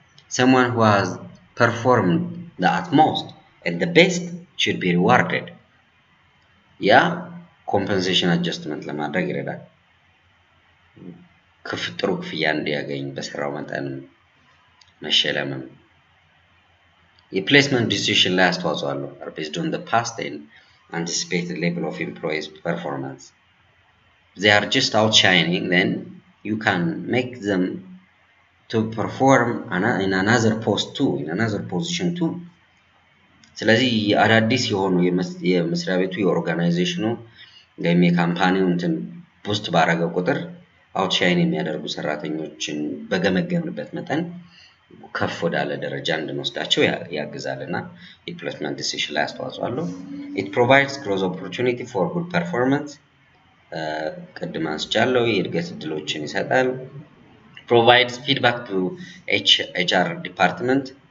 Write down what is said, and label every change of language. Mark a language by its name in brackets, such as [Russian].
[English] Someone who has performed the utmost and the best should be rewarded. [Amharic] ያ compensation adjustment ለማድረግ ይረዳል። ጥሩ ክፍያ እንዲያገኝ በስራው መጠን መሸለምም የፕሌስመንት ዲሲዥን ላይ አስተዋጽኦ አለው [English] are based on the past and anticipated level of employees performance. They are just outshining, then you can make them to perform in another post too, in another position too. [Amharic] ስለዚህ አዳዲስ የሆኑ የመስሪያ ቤቱ የኦርጋናይዜሽኑ ወይም የካምፓኒው እንትን ቡስት ባረገ ቁጥር አውትሻይን የሚያደርጉ ሰራተኞችን በገመገምንበት መጠን ከፍ ወዳለ ደረጃ እንድንወስዳቸው ያግዛልና ኢምፕሎይመንት ዲሲሽን ላይ አስተዋጽኦ አለው። [English] it provides growth opportunity for good performance [Amharic] ቅድም አንስቻለሁ። የእድገት እድሎችን ይሰጣል። [English] provides feedback to HR department